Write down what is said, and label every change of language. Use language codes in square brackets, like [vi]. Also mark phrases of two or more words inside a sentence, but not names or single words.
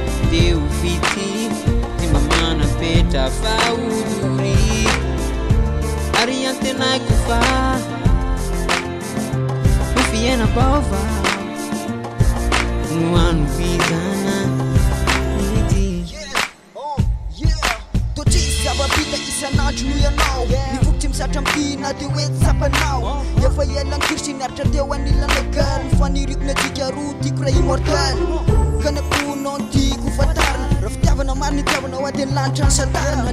[mg] Dia ho fity, tsy mba manapetra fa ho dory. Ary antenaiko fa ho fiainam-baovao no hanovizana ity. [en] Yeah, oh, yeah. [mg] Toa tsisy zava-bita isan'andro noho ianao. Nivoky tsy misatra am'ty na dia hoe tsapanao. Efa ela ny kirsy niaritra teo anilanay girl. Fa niriko ny atsika roa tiako raha immortel. Ka ny amponao ny tiako fantarina. Raha fitiavana maro ny itiavanao ady ny lanitra ny santarina.